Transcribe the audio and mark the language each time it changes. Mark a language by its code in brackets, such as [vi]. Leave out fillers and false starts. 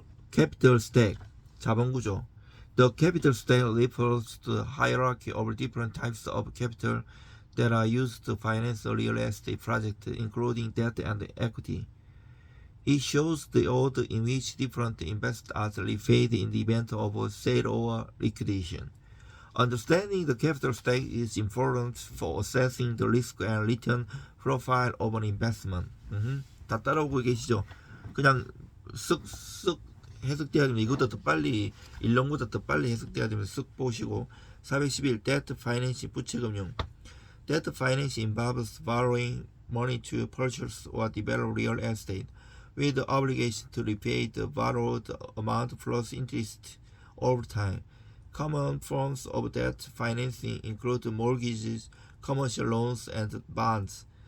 [en] Capital stack, [ko] 자본구조. [en] The capital stack refers to the hierarchy of different types of capital that are used to finance a real estate project, including debt and equity. It shows the order in which different investors are repaid in the event of a sale or liquidation. Understanding the capital stack is important for assessing the risk and return profile of an investment. [ko] 다 따라오고 계시죠? 그냥 쓱쓱 해석돼야 되면 이거보다 더 빨리, 일론보다 더 빨리 해석돼야 되면 쓱 보시고. 411. [en] Debt financing, [ko] 부채금융. [en] Debt financing involves borrowing money to purchase or develop real estate, with the obligation to repay the borrowed amount plus interest over time. Common forms of debt financing include mortgages, commercial loans, and bonds.